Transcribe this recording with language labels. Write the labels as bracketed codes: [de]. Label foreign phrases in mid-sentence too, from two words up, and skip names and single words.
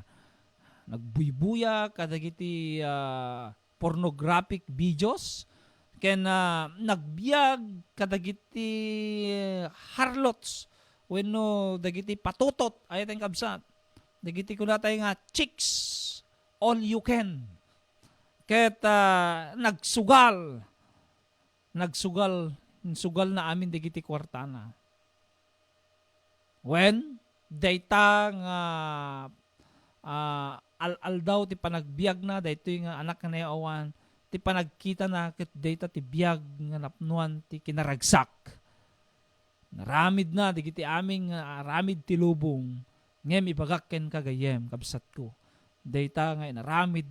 [ilo] nagbuybuya kadagiti [en] pornographic videos [ilo] ken nagbiag kadagiti harlots wenno dagiti patutot ayat ang kabsat dagiti kunatay nga chicks [en] all you can [ilo] ket nagsugal na amin dagiti kwartana when dayta nga al daw ti panagbiag na daytoy nga anak nga nayawan ti panagkita na ket dayta ti biag nga napnuan ti kinaragsak naramid na dagiti aming aramid ti lubong ngem ibagak ken kagayem kabsat ko dayta nga inaramid